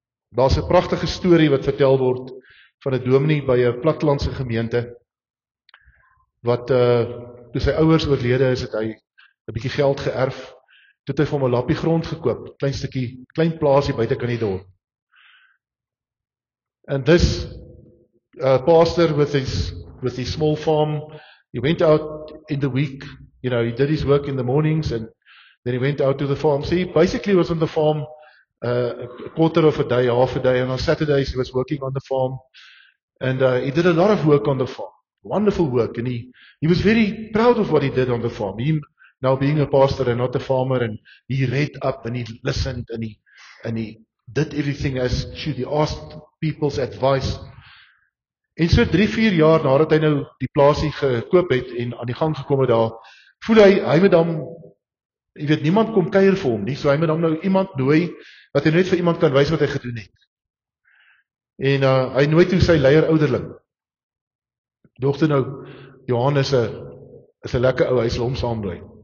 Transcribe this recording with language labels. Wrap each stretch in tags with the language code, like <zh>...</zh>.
<af>Daar's 'n pragtige storie wat vertel word van 'n dominee by 'n plattelandse gemeente, wat toe sy ouers oorlede is, het hy 'n bietjie geld geërf, toe het hy vir hom 'n lappie grond gekoop, klein plaasie buite kan die dorp.</af> <en>And this pastor with his small farm, he went out in the week, he did his work in the mornings, and then he went out to the farm. So he basically was on the farm a quarter of a day, half a day, and on Saturdays he was working on the farm, and he did a lot of work on the farm, wonderful work, and he was very proud of what he did on the farm. Him now being a pastor and not a farmer, and he read up and he listened and he did everything as should. He asked people's advice.</en> <af>En so 3-4 jaar nadat hy nou die plaasie gekoop het en aan die gang gekom het daar, voel hy moet dan, jy weet, niemand kom kuier vir hom nie, so hy moet dan nou iemand nooi, wat hy net vir iemand kan wys wat hy gedoen het. En hy nooi toe sy leier ouderling. Dogter nou, Johan is 'n lekker ou, hy sal hom saambly.</af>